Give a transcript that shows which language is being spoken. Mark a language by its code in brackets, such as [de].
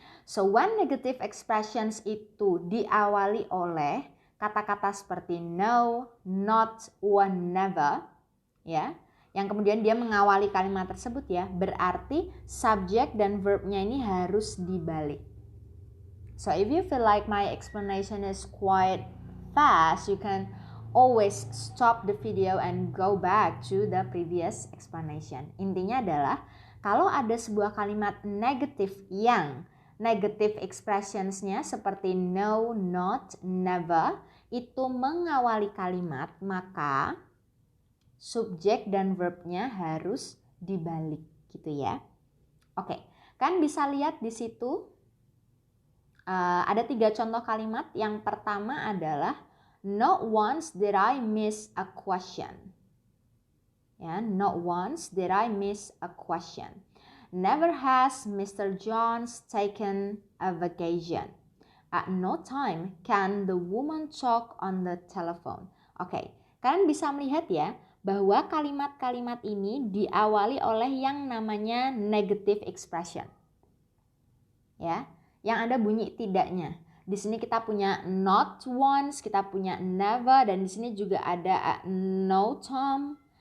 [en] So when negative expressions [id] itu diawali oleh kata-kata seperti no, not, or never, ya, yang kemudian dia mengawali kalimat tersebut ya, berarti subjek dan verbnya ini harus dibalik. [en] So if you feel like my explanation is quite fast, you can always stop the video and go back to the previous explanation. [id] Intinya adalah kalau ada sebuah kalimat negatif yang negative expressionsnya seperti no, not, never itu mengawali kalimat, maka subjek dan verbnya harus dibalik gitu ya. Oke, kan bisa lihat di situ ada 3 contoh kalimat. Yang pertama adalah [en] not once did I miss a question. Ya, not once did I miss a question. Never has Mr. Jones taken a vacation. At no time can the woman talk on the telephone. [id] Oke, kalian bisa melihat ya bahwa kalimat-kalimat ini diawali oleh yang namanya negative expression. Ya, yang ada bunyi tidaknya. Di sini kita punya not once, kita punya never, dan di sini juga ada no time.